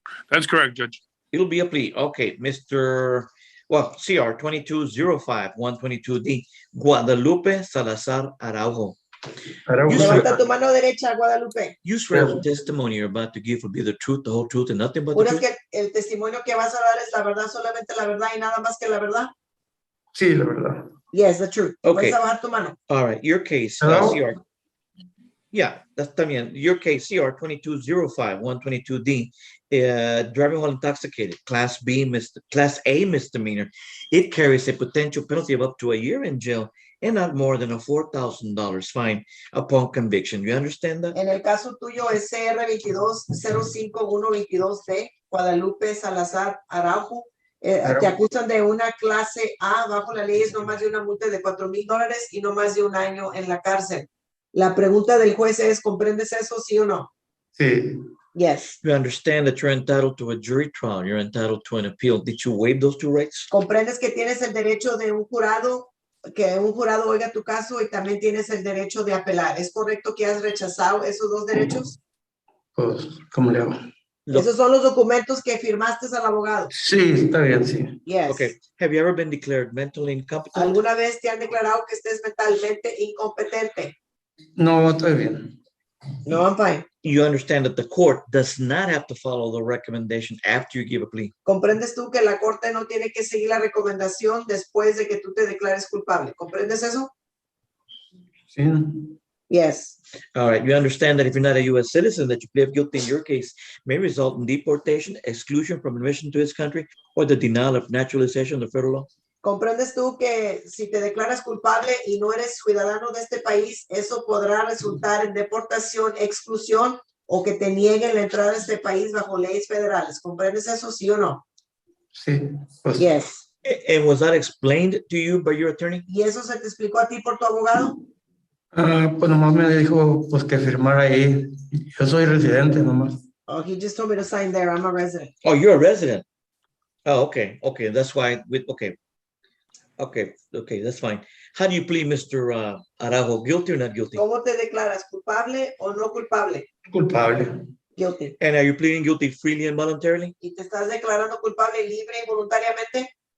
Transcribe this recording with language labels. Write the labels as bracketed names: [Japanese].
[English] That's correct, Judge. It'll be a plea. Okay, CR 2205-122D, Guadalupe Salazar Araujo. You swear, [Spanish] Levanta tu mano derecha, Guadalupe. [English] you swear the testimony you're about to give will be the truth, the whole truth, and nothing but the [Spanish] ¿Juras [English] truth? [Spanish] que el testimonio que vas a dar es la verdad, solamente la verdad y nada más que la verdad? Sí, la verdad. [English] Yes, the truth. Okay. [Spanish] Puedes bajar tu mano. [English] All right, your case, Hello? CR. Yeah, that's [Spanish] también. [English] Your case, CR 2205-122D, driving while intoxicated, Class A misdemeanor. It carries a potential penalty of up to a year in jail and not more than a $4,000 fine upon conviction. You understand that? [Spanish] En el caso tuyo es CR 2205122D, Guadalupe Salazar Araujo. Te acusan de una clase A, bajo la ley es no más de una multa de $4,000 y no más de un año en la cárcel. La pregunta del juez es, ¿comprendes eso, sí o no? Sí. [English] Yes. You understand that you're entitled to a jury trial. You're entitled to an appeal. Did you waive those 2 rights? [Spanish] ¿Comprendes que tienes el derecho de un jurado, que un jurado oiga tu caso y también tienes el derecho de apelar? ¿Es correcto que has rechazado esos 2 derechos? Pues, ¿cómo le hago? Esos son los documentos que firmaste al abogado. Sí, está bien, sí. [English] Yes. Okay. Have you ever been declared mentally incompetent? [Spanish] ¿Alguna vez te han declarado que estés mentalmente incompetente? No, estoy bien. [English] No, I'm fine. You understand that the court does not have to follow the recommendation after you give a plea. [Spanish] ¿Comprendes tú que la corte no tiene que seguir la recomendación después de que tú te declares culpable? ¿Comprendes eso? Sí. [English] Yes. All right. You understand that if you're not a U.S. citizen, that you plead guilty in your case may result in deportation, exclusion from admission to this country, or the denial of naturalization under federal law? [Spanish] ¿Comprendes tú que si te declaras culpable y no eres ciudadano de este país, eso podrá resultar en deportación, exclusión o que te nieguen la entrada a este país bajo leyes federales? ¿Comprendes eso, sí o no? Sí. Pues, [English] Yes. And was that explained to you by your attorney? [Spanish] ¿Y eso se te explicó a ti por tu abogado? pues nomás me dijo pues que firmara ahí. Yo soy residente nomás. [English] Oh, he just told me to sign there. I'm a resident. Oh, you're a resident. Oh, okay. Okay. That's why. Okay, that's fine. How do you plead, Mr. Araujo? Guilty or not guilty? [Spanish] ¿Cómo te declaras? ¿Culpable o no culpable? Culpable. [English] Guilty. And are you pleading guilty freely and voluntarily? [Spanish] ¿Y te estás declarando culpable libre y voluntariamente?